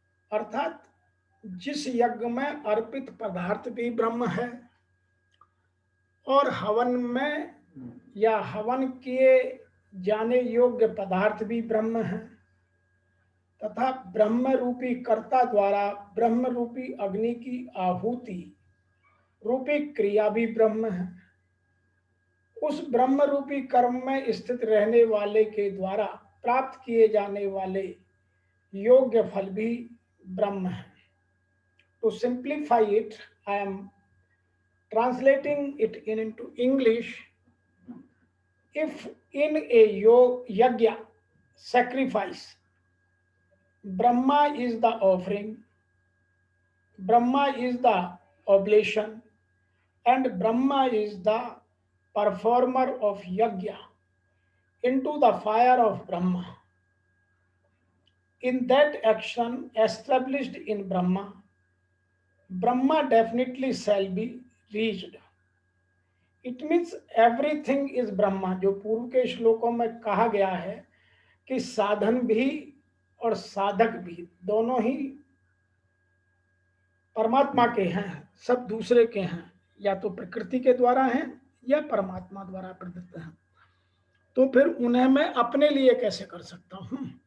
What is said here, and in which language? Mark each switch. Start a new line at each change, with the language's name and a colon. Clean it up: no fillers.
Hindi: अर्थात जिस यज्ञ में अर्पित पदार्थ भी ब्रह्म है और हवन में या हवन किए जाने योग्य पदार्थ भी ब्रह्म है, तथा ब्रह्म रूपी कर्ता द्वारा ब्रह्म रूपी अग्नि की आहुति रूपी क्रिया भी ब्रह्म है, उस ब्रह्म रूपी कर्म में स्थित रहने वाले के द्वारा प्राप्त किए जाने वाले योग्य फल भी ब्रह्म है।
English: To simplify it, I am translating it into English. If in a yajna sacrifice, Brahma is the offering, Brahma is the oblation, and Brahma is the performer of yajna into the fire of Brahma. In that action established in Brahma, Brahma definitely shall be reached. It means everything is Brahma।
Hindi: जो पूर्व के श्लोकों में कहा गया है कि साधन भी और साधक भी दोनों ही परमात्मा के हैं, सब दूसरे के हैं, या तो प्रकृति के द्वारा हैं या परमात्मा द्वारा प्रदत्त हैं, तो फिर उन्हें मैं अपने लिए कैसे कर सकता हूं।